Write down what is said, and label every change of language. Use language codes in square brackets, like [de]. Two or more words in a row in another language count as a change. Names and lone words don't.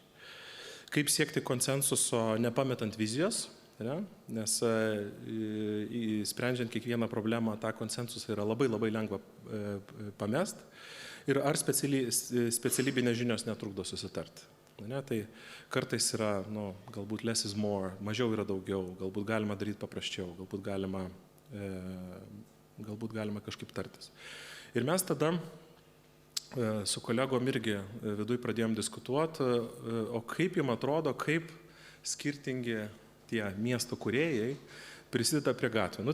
[lt] Kaip siekti konsensuso nepametant vizijos, ne? Nes sprendžiant kiekvieną problemą tą konsensusą yra labai lengva pamest. Ir ar specialybinės žinios netrukdo susitarti. Ne? Tai kartais yra, galbūt [en] less is more, [lt] mažiau yra daugiau, galbūt galima daryti paprasčiau, galbūt galima kažkaip tartis. Ir mes tada su kolegom irgi viduj pradėjom diskutuoti, o kaip jums atrodo, kaip skirtingi tie miesto kūrėjai prisideda prie gatvių.